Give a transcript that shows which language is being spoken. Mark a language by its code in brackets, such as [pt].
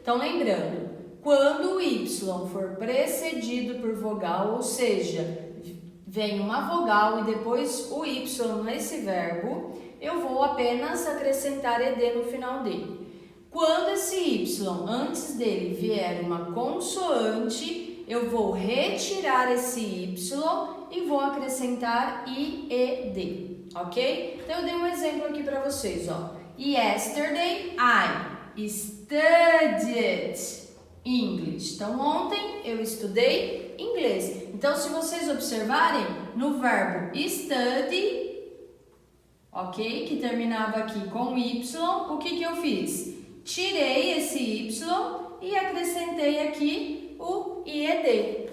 [pt] Então lembrando, quando o y for precedido por vogal, ou seja, vem uma vogal e depois o y nesse verbo, eu vou apenas acrescentar ed no final dele. Quando esse y antes dele vier uma consoante, eu vou retirar esse y e vou acrescentar ied, ok? Então eu dei um exemplo aqui para vocês, ó. [en] Yesterday I studied English. [pt] Então ontem eu estudei inglês. Então se vocês observarem no verbo study, ok? Que terminava aqui com y, o que eu fiz? Tirei esse y e acrescentei aqui o ied.